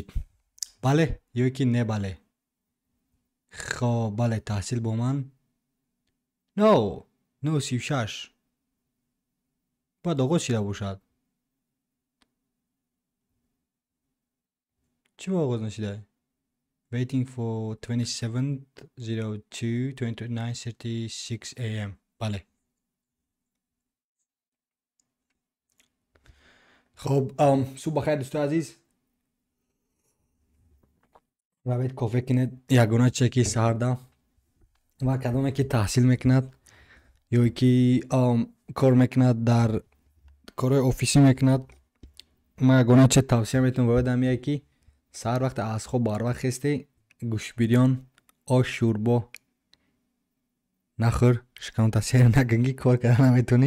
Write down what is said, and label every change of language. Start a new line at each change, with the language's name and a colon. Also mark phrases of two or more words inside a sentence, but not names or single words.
Tajik: Бале ё ки не бале. Хоб бале таҳсил бо ман. Но 9:36 бояд оғоз шида бошад. Чӣ оғоз нашида?
English: Waiting for 27:02:29:36 am.
Tajik: Бале. хоб субҳ бахайр дӯстои азиз. равед кофе кинед ягона чизе ки саҳарда ва кадоме ки таҳсил мекунад ё ки кор мекунад дар корои офисӣ мекунад, ман ягона чизе тавсия метавонам ба ёдам меояд ки саҳар вақте аз хоб барвақт хесте гӯштбирён ош шӯрбо нахӯр, шикарон сер накун ки кор карда наметавонӣ.